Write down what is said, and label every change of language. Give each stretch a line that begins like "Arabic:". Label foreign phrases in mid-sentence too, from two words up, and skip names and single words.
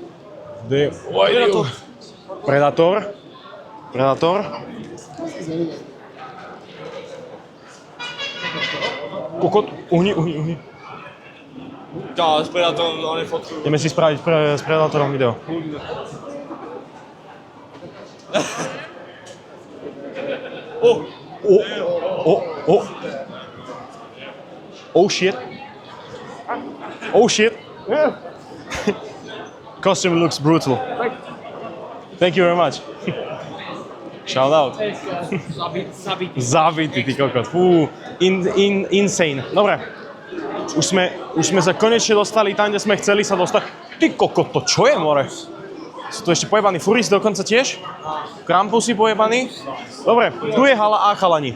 Slovak: Predator. Kokot, uhni. Ja, s Predatorom on je fotku. Ideme si spraviť s Predatorom video.
English: Oh shit. Costume looks brutal. Thank you very much. Shout out.
Slovak: Zabitý, ty kokot. Fú, insane. Dobre. Už sme sa konečne dostali tam, kde sme chceli sa dostať. Ty kokot, to čo je, more? Sú tu ešte pojebaní furisti dokonca tiež? Krampusy pojebaní? Dobre, tu je hala A, chalani.